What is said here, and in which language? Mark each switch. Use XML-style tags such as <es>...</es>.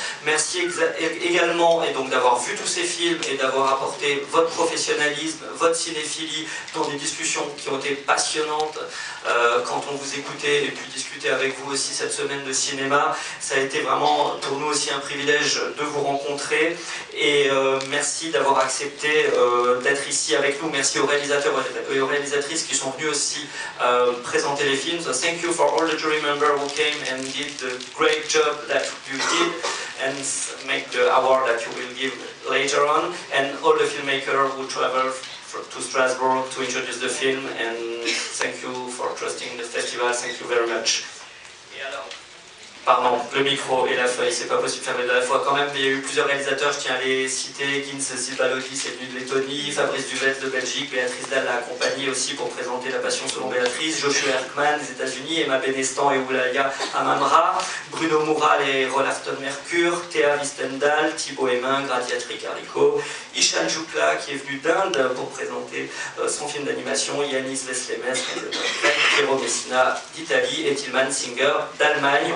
<fr>Merci également et donc d'avoir vu tous ces films et d'avoir apporté votre professionnalisme, votre cinéphilie dans des discussions qui ont été passionnantes quand on vous écoutait et puis discuter avec vous aussi cette semaine de cinéma. Ça a été vraiment pour nous aussi un privilège de vous rencontrer et merci d'avoir accepté d'être ici avec nous. Merci aux réalisateurs et aux réalisatrices qui sont venus aussi présenter les films.</fr> <en>So thank you for all the jury members who came and did the great job that you did and make the award that you will give later on, and all the filmmakers who traveled to Strasbourg to introduce the film, and thank you for trusting the festival. Thank you very much.</en> <fr>Et alors, pardon, le micro et la feuille, c'est pas possible de faire les deux à la fois quand même, mais il y a eu plusieurs réalisateurs, je tiens à les citer. Gins Zibalodi, c'est venu de Lettonie, Fabrice Duvette de Belgique, Béatrice Dalle l'a accompagné aussi pour présenter La Passion selon Béatrice, Joshua Erkman des États-Unis, Emma Benestan et Oulaya Amamra, Bruno Moural et Rolafton Mercure, Théa Wistendal, Thibaut Hémin, Gradiatri Carico, Ishan Joukla qui est venu d'Inde pour présenter son film d'animation, Yanis Veslemes, Piero Messina d'Italie et Tilman Singer d'Allemagne.</fr>